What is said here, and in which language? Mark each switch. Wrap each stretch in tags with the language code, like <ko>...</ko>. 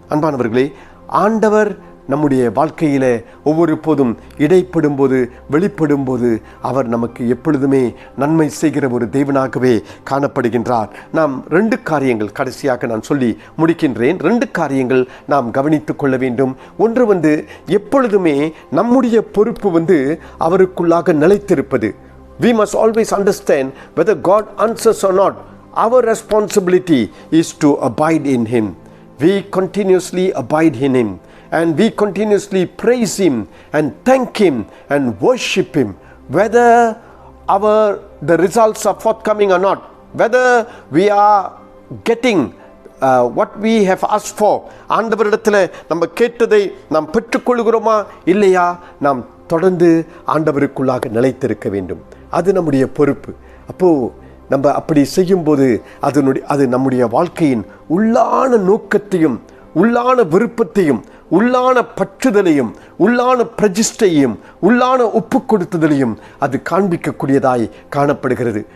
<ta>அன்பானவர்களே, ஆண்டவர் நம்முடைய வாழ்க்கையில் ஒவ்வொரு போதும் இடைப்படும் போது, வெளிப்படும் போது அவர் நமக்கு எப்பொழுதுமே நன்மை செய்கிற ஒரு தேவனாகவே காணப்படுகின்றார். நாம் 2 காரியங்கள் கடைசியாக நான் சொல்லி முடிக்கின்றேன். 2 காரியங்கள் நாம் கவனித்துக் கொள்ள வேண்டும். ஒன்று எப்பொழுதுமே நம்முடைய பொறுப்பு அவருக்குள்ளாக நிலைத்திருப்பது.</ta> <en>We must always understand whether God answers or not. Our responsibility is to abide in Him. We continuously abide in Him, and we continuously praise Him and thank Him and worship Him, whether the results are forthcoming or not, whether we are getting what we have asked for.</en> <ta>ஆண்டவரிடத்தில் நம்ம கேட்டதை நாம் பெற்றுக்கொள்கிறோமா இல்லையா, நாம் தொடர்ந்து ஆண்டவருக்குள்ளாக நிலைத்திருக்க வேண்டும். அது நம்முடைய பொறுப்பு. அப்போது நம்ம அப்படி செய்யும்போது அது நம்முடைய வாழ்க்கையின் உள்ளான நோக்கத்தையும், உள்ளான விருப்பத்தையும், உள்ளான பற்றுதலையும், உள்ளான பிரதிஷ்டையும், உள்ளான ஒப்பு கொடுத்துதலையும் அது காண்பிக்கக்கூடியதாய் காணப்படுகிறது.</ta>